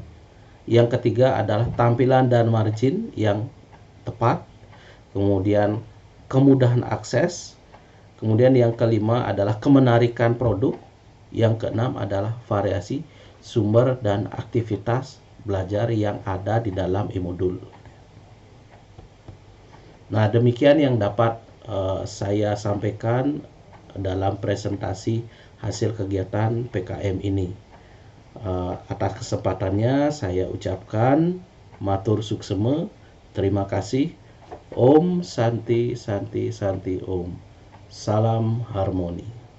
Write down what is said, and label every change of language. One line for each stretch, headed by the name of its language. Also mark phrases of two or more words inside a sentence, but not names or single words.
Indonesian: Yang ketiga adalah tampilan dan margin yang tepat, kemudian kemudahan akses, kemudian yang kelima adalah kemenarikan produk, yang keenam adalah variasi sumber dan aktivitas belajar yang ada di dalam e-modul. Nah, demikian yang dapat saya sampaikan dalam presentasi hasil kegiatan PKM ini. Atas kesempatannya saya ucapkan
Balinese: matur suksema,
Indonesian: terima kasih.
Sanskrit: Om Santi Santi Santi Om.
Indonesian: Salam harmoni.